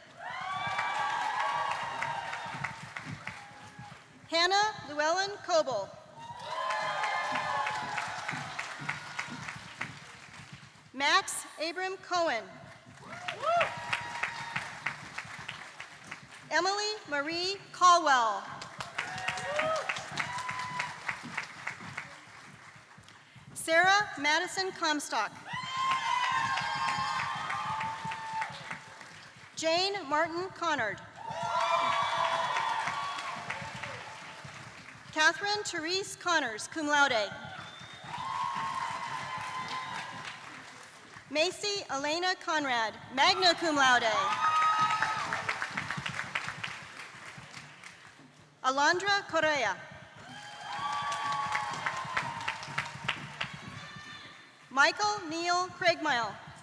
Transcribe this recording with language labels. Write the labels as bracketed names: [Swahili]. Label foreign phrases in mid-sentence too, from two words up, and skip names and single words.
[English] Hannah Llewellyn Coble. Max Abram Cohen. Emily Marie Caldwell. Sarah Madison Comstock. Jane Martin Connard. Catherine Therese Connors, [Latin] cum laude. [English] Macy Elena Conrad, [Latin] magna cum laude. [English] Alondra Correa. Michael Neil Craigmile.